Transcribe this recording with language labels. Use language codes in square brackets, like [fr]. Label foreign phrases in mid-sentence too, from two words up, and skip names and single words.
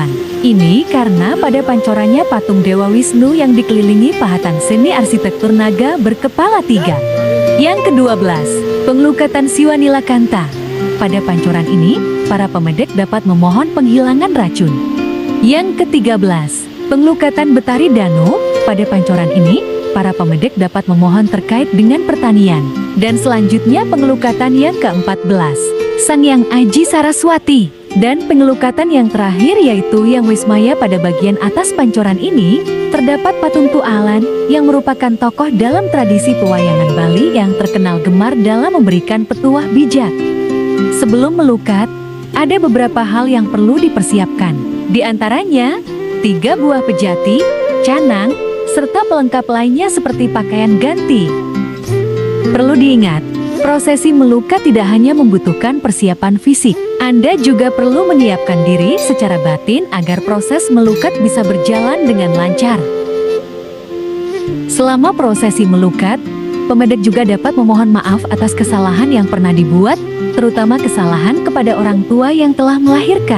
[id] Ini karena pada pancorannya patung Dewa Wisnu yang dikelilingi pahatan seni arsitektur naga berkepala 3. Yang ke-12, penglukatan Siwa Nilakanta. Pada pancoran ini, para pemedek dapat memohon penghilangan racun. Yang ke-13, penglukatan Betari Danu. Pada pancoran ini, para pemedek dapat memohon terkait dengan pertanian. Dan selanjutnya penglukatan yang ke-14, Sangyang Aji Saraswati. Dan pengelukatan yang terakhir yaitu yang Wismaya pada bagian atas pancoran ini, terdapat patung Tualan yang merupakan tokoh dalam tradisi pewayangan Bali yang terkenal gemar dalam memberikan petuah bijak. Sebelum melukat, ada beberapa hal yang perlu dipersiapkan. Di antaranya, 3 buah pejati, canang, serta pelengkap lainnya seperti pakaian ganti. Perlu diingat, prosesi melukat tidak hanya membutuhkan persiapan fisik. Anda juga perlu menyiapkan diri secara batin agar proses melukat bisa berjalan dengan lancar. Selama prosesi melukat, pemedek juga dapat memohon maaf atas kesalahan yang pernah dibuat, terutama kesalahan kepada orang tua yang telah melahirkan.